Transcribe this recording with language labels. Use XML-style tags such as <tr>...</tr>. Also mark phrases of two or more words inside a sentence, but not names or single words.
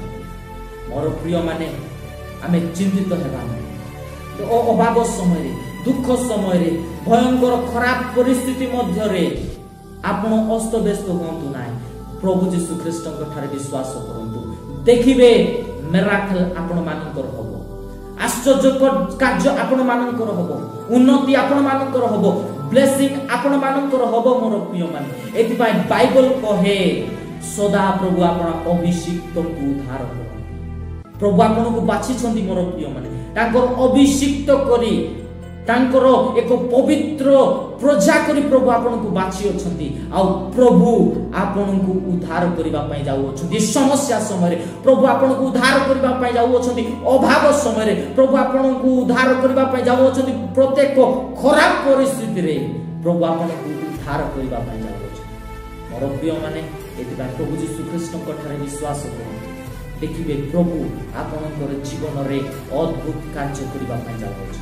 <or>ମୋର ପ୍ରିୟ ମାନେ ଆମେ ଚିନ୍ତିତ ହେବା ତ ଅଭାବ ସମୟ ଦୁଖ ସମୟ ଭୟଙ୍କର ଖରାପ ପରିସ୍ଥିତି ମଧ୍ୟ ରେ ଆପଣ ଅସ୍ତ ବ୍ୟସ୍ତ ହୁଅନ୍ତୁ ନାହିଁ। ପ୍ରଭୁ ଯୀଶୁ ଖ୍ରୀଷ୍ଟଙ୍କ ଠାରେ ବିଶ୍ୱାସ କରନ୍ତୁ, ଦେଖିବେ ମିରାକଲ ଆପଣ ମାନଙ୍କର ହେବ, ଆଶ୍ଚର୍ଯ୍ୟ କାର୍ଯ୍ୟ ଆପଣ ମାନଙ୍କର ହେବ, ଉନ୍ନତି ଆପଣ ମାନଙ୍କର ହେବ, ବ୍ଲେସିଂ ଆପଣ ମାନଙ୍କର ହେବ। ମୋର ପ୍ରିୟ ମାନେ ଏଥି ପାଇଁ ବାଇବଲ କହେ ସଦା ପ୍ରଭୁ ଆପଣ ଅଭିଷିକ୍ତ କୁ ଉଦ୍ଧାର କର। ପ୍ରଭୁ ଆପଣ କୁ ବାଛି ଛନ୍ତି। ମୋର ପ୍ରିୟ ମାନେ ତାଙ୍କର ଅଭିଷିକ୍ତ କରି ତାଙ୍କର ଏକ ପବିତ୍ର ପ୍ରଜା କରି ପ୍ରଭୁ ଆପଣ କୁ ବାଛି ଅଛନ୍ତି। ଆ ପ୍ରଭୁ ଆପଣ କୁ ଉଦ୍ଧାର କରିବା ପାଇଁ ଯାଉ ଅଛନ୍ତି। ସମସ୍ୟା ସମୟ ପ୍ରଭୁ ଆପଣ କୁ ଉଦ୍ଧାର କରିବା ପାଇଁ ଯାଉ ଅଛନ୍ତି। ଅଭାବ ସମୟ ପ୍ରଭୁ ଆପଣ କୁ ଉଦ୍ଧାର କରିବା ପାଇଁ ଯାଉ ଅଛନ୍ତି। ପ୍ରତ୍ୟେକ ଖରାପ ପରିସ୍ଥିତି ରେ ପ୍ରଭୁ ଆପଣ କୁ ଉଦ୍ଧାର କରିବା ପାଇଁ ଯାଉ ଅଛନ୍ତି। ମୋର ପ୍ରିୟ ମାନେ ଏଥିବା ପ୍ରଭୁ ଯୀଶୁ ଖ୍ରୀଷ୍ଟଙ୍କ ଠାରେ ବିଶ୍ୱାସ କର, ଦେଖିବେ ପ୍ରଭୁ ଆପଣକର ଜୀବନ ରେ ଅଦ୍ଭୁତ କାର୍ଯ୍ୟ କରିବା ପାଇଁ ଯାଉ ଅଛି।</or>